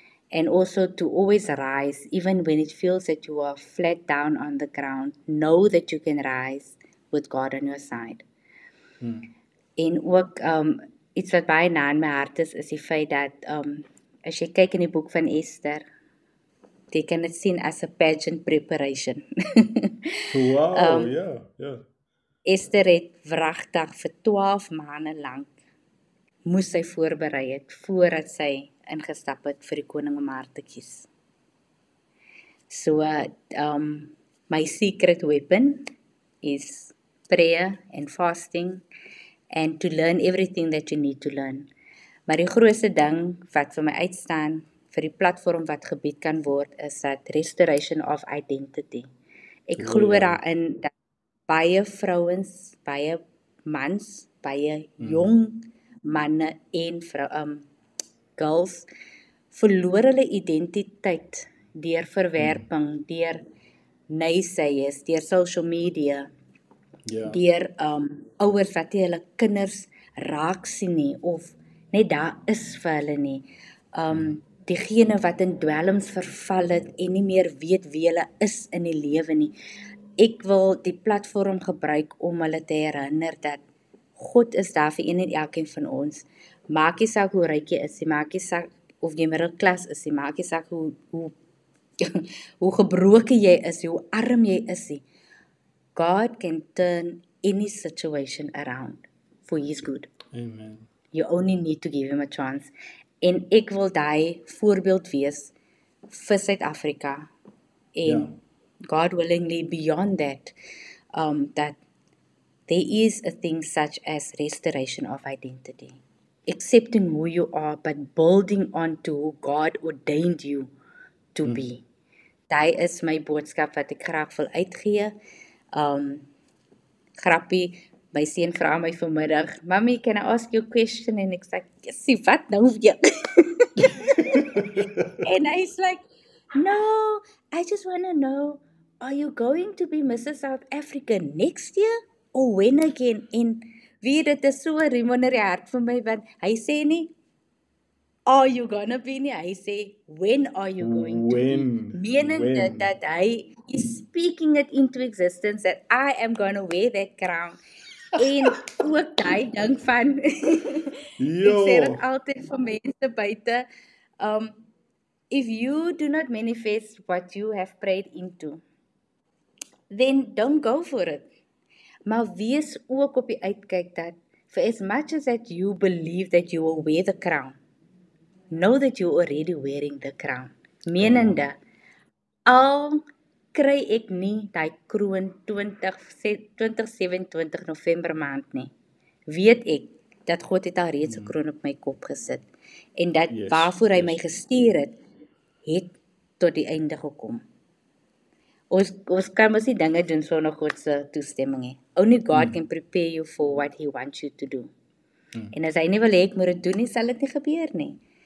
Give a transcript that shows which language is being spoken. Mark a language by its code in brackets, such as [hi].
[en] And also to always rise, even when it feels that you are flat down on the ground, know that you can rise with God on your side. [af] En ook iets wat baie na in my hart is die feit dat as jy kyk in die boek van Esther, jy kan dit sien as 'n [en] pageant preparation. [af] Wow, ja. Esther het wragtig vir 12 maande lank moes sy voorberei het voordat sy ingestap het vir die koning om haar te kies. [en] So, my secret weapon is prayer and fasting and to learn everything that you need to learn. [af] Maar die grootste ding wat vir my uitstaan vir die platform wat gebied kan word is dat [en] restoration of identity. [af] Ek glo daarin dat baie vrouens, baie mans, baie jong manne en girls verloor hulle identiteit deur verwerping, deur naysayers, deur social media, deur ouers wat nie hulle kinders raak sien nie of net daar is vir hulle nie. Diegene wat in dwelms verval het en nie meer weet wie hulle is in die lewe nie. Ek wil die platform gebruik om hulle te herinner dat God is daar vir een en elkeen van ons. Maak nie saak hoe ryk jy is, maak nie saak of jy middelklas is, maak nie saak hoe gebroken jy is, hoe arm jy is. [en] God can turn any situation around for his good. Amen. You only need to give him a chance. [af] En ek wil daai voorbeeld wees vir Suid-Afrika. [en] En God willingly beyond that, that there is a thing such as restoration of identity. Accepting who you are, but building on to who God ordained you to be. [af] Daai is my boodskap wat ek graag wil uitgee. Grappie, my seun vra my vanmiddag, [en] "Mommy, can I ask you a question?" [af] En ek sê, "Jessie, wat nou weer?" [en] And he's like, "No, I just want to know, are you going to be Mrs. South Africa next year? Or when again?" [af] En weet dit is so 'n riem onder die hart vir my, want hy sê nie, [en] "Are you gonna be [af] nie?" Hy sê, [en] "When are you going to be?" Meaning that hy is speaking it into existence, that I am gonna wear that crown. [af] En ook daai ding van, ek sê dit altyd vir mense buite, [en] if you do not manifest what you have prayed into, then don't go for it. [af] Maar wees ook op die uitkyk dat, [en] for as much as that you believe that you will wear the crown, know that you're already wearing the crown. [af] Menende, al kry ek nie die kroon 2027 November maand nie, weet ek dat God het al reeds 'n kroon op my kop gesit, en dat waarvoor hy my gestuur het tot die einde gekom. Ons kan mos nie dinge doen sonder God se toestemming nie. [en] Only God can prepare you for what he wants you to do. [af] En as hy nie wil hê ek moet dit doen nie, sal dit nie gebeur nie.